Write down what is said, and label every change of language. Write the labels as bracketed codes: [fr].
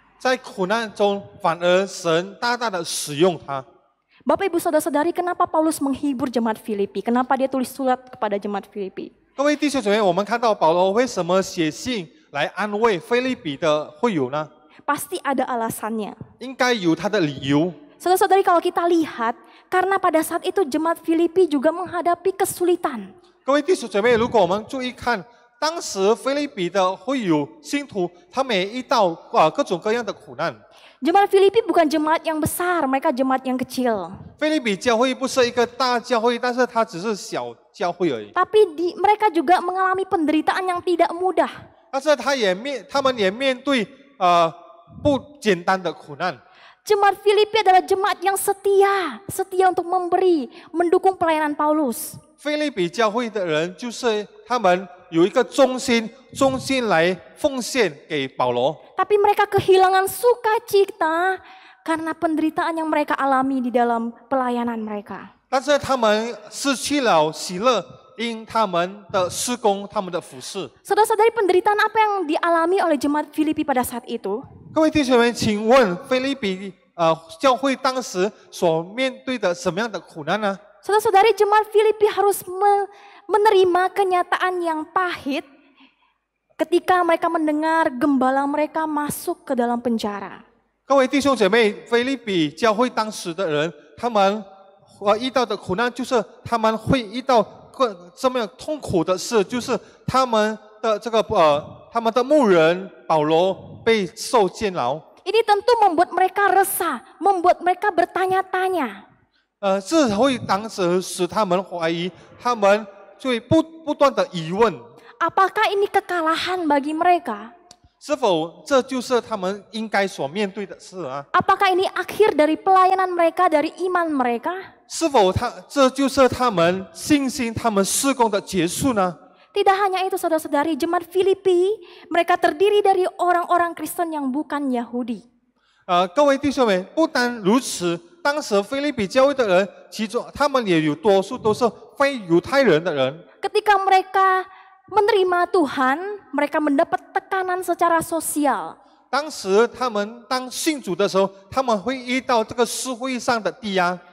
[zh] 在苦难中，反而神大大的使用他。 [id] Bapak Ibu Saudara-saudari, kenapa Paulus menghibur jemaat Filipi? Kenapa dia tulis surat kepada jemaat Filipi? [zh] 各位弟兄姐妹，我们看到保罗为什么写信来安慰腓立比的会友呢？ [id] Pasti ada alasannya. [zh] 应该有他的理由。 [id] Saudara-saudari, kalau kita lihat, karena pada saat itu jemaat Filipi juga menghadapi kesulitan. [zh] 各位弟兄姐妹，如果我们注意看，当时腓立比的会友信徒，他们也遇到各种各样的苦难。 [id] Jemaat Filipi bukan jemaat yang besar, mereka jemaat yang kecil. [zh] 腓立比教会不是一个大教会，但是它只是小教会而已。 [id] Tapi mereka juga mengalami penderitaan yang tidak mudah. [zh] 但是他们也面对不简单的苦难。 [id] Jemaat Filipi adalah jemaat yang setia, setia untuk memberi, mendukung pelayanan Paulus. [zh] 腓立比教会的人就是他们有一个忠心来奉献给保罗。 [id] Tapi mereka kehilangan sukacita karena penderitaan yang mereka alami di dalam pelayanan mereka. [zh] 但是他们失去了喜乐，因他们的施工，他们的服侍。 [id] Saudara-saudari, penderitaan apa yang dialami oleh jemaat Filipi pada saat itu? [zh] 各位弟兄们，请问腓立比教会当时所面对的什么样的苦难呢？ [id] Saudara-saudari, jemaat Filipi harus menerima kenyataan yang pahit ketika mereka mendengar gembala mereka masuk ke dalam penjara. [zh] 各位弟兄姐妹，腓立比教会当时的人，他们遇到的苦难就是他们会遇到这么痛苦的事，就是他们的这个他们的牧人保罗被受监牢。 [id] Ini tentu membuat mereka resah, membuat mereka bertanya-tanya. [zh] 这会当时使他们怀疑，他们就会不断的疑问， [id] Apakah ini kekalahan bagi mereka? [zh] 是否这就是他们应该所面对的事啊？ [id] Apakah ini akhir dari pelayanan mereka, dari iman mereka? [zh] 是否这就是他们信心、他们事工的结束呢？ [id] Tidak hanya itu saudara-saudari, jemaat Filipi mereka terdiri dari orang-orang Kristen yang bukan Yahudi. [zh] 各位弟兄们，不单如此，当时腓立比教会的人，其中他们也有多数都是非犹太人的人。 [id] Ketika mereka menerima Tuhan, mereka mendapat tekanan secara sosial. [zh] 当时他们当信主的时候，他们会遇到这个社会上的低压，